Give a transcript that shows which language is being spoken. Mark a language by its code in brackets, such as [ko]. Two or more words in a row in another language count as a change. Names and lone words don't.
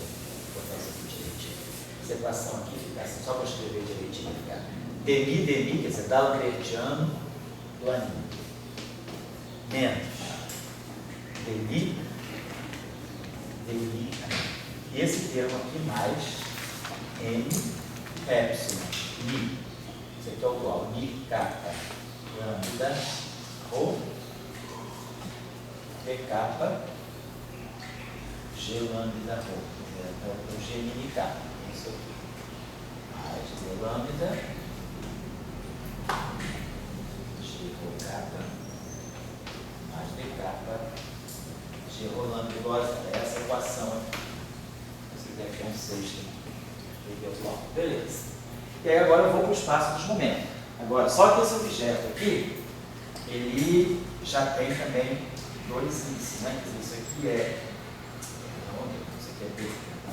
[pt] Vou botar isso aqui direitinho. Essa equação aqui fica assim, só para escrever direitinho, ficar DMI, quer dizer, Dahlan-Gertiano do AMI. Menos DMI, AMI. E esse termo aqui mais M epsilon, ni, isso aqui é o dual, ni kappa, lambda, rho, p kappa, g lambda rho, o g mini kappa, isso aqui, mais g lambda, g rho kappa, mais d kappa, g rho lambda, igual a essa equação aqui. Esse daqui é um sexto, beleza. E aí agora eu vou para o espaço dos momentos. Agora, só que esse objeto aqui, ele já tem também dois índices, né? Isso aqui é... Isso aqui é B, não.